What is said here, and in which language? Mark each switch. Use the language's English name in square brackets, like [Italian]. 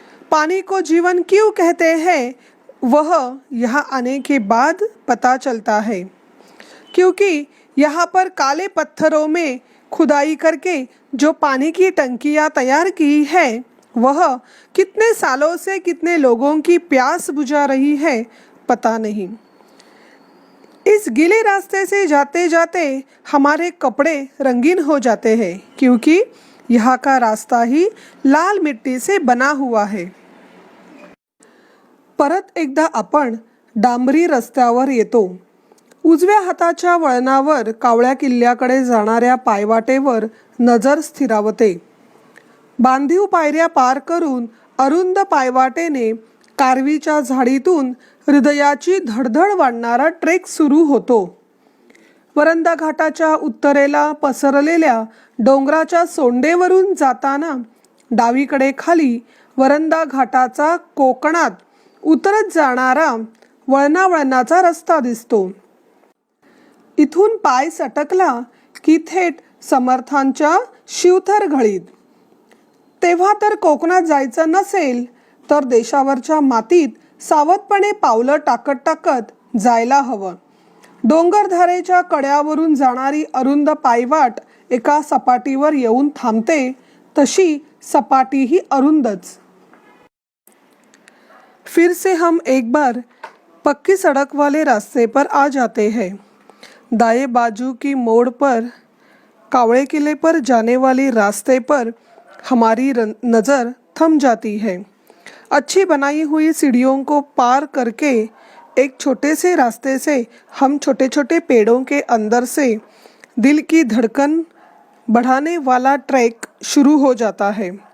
[Hindi] पानी को जीवन क्यों कहते हैं वह यहाँ आने के बाद पता चलता है, क्योंकि यहाँ पर काले पत्थरों में खुदाई करके जो पानी की टंकियाँ तैयार की है वह कितने सालों से कितने लोगों की प्यास बुझा रही है पता नहीं। इस गीले रास्ते से जाते जाते हमारे कपड़े रंगीन हो जाते हैं, क्योंकि यहाँ का रास्ता ही लाल मिट्टी से बना हुआ है। [Marathi] परत एकदा आपण डांबरी रस्त्यावर येतो। उजव्या हाताच्या वळणावर कावळ्या किल्ल्याकडे जाणाऱ्या पायवाटेवर नजर स्थिरावते। बांधीव पायऱ्या पार करून अरुंद पायवाटेने कारवीच्या झाडीतून हृदयाची धडधड वाढणारा ट्रेक सुरू होतो। वरंदा घाटाच्या उत्तरेला पसरलेल्या डोंगराच्या सोंडेवरून जाताना डावीकडे खाली वरंदा घाटाचा कोकणात उतरत जाणारा वळणावळणाचा रस्ता दिसतो। इथून पाय सटकला की थेट समर्थांच्या शिवथर घळीत। तेव्हा तर कोकणात जायचं नसेल तर देशावरच्या मातीत सावधपणे पावलं टाकत टाकत जायला हवं। डोंगरधारेच्या कड्यावरून जाणारी अरुंद पायवाट एका सपाटीवर येऊन थांबते, तशी सपाटी ही अरुंदच। [Hindi] फिर से हम एक बार पक्की सड़क वाले रास्ते पर आ जाते हैं। दाएं बाजू की मोड़ पर कावड़े किले पर जाने वाली रास्ते पर हमारी नज़र थम जाती है। अच्छी बनाई हुई सीढ़ियों को पार करके एक छोटे से रास्ते से हम छोटे छोटे पेड़ों के अंदर से दिल की धड़कन बढ़ाने वाला ट्रैक शुरू हो जाता है।